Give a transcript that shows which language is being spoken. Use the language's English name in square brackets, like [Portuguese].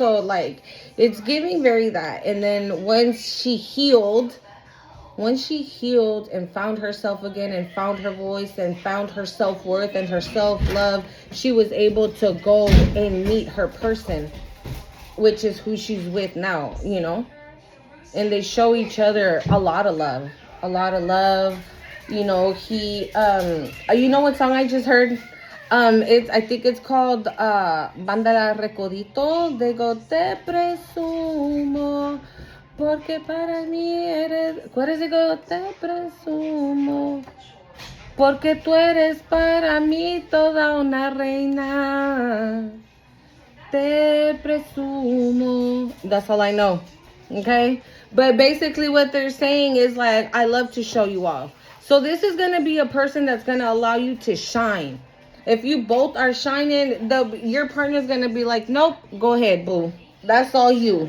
[English] So like, it's giving very that. And then once she healed and found herself again and found her voice and found her self-worth and her self-love, she was able to go and meet her person, which is who she's with now, you know. And they show each other a lot of love. You know, he, you know what song I just heard? I think it's called Banda La Recodito. They go, [Spanish] te presumo, porque para mí eres, ¿cuál es [English] it go? [Spanish] Te presumo, porque tú eres para mí toda una reina. Te presumo. [English] That's all I know. Okay? But basically what they're saying is like, I love to show you off. So this is going to be a person that's going to allow you to shine. If you both are shining, your partner's going to be like, nope, go ahead, boo. That's all you.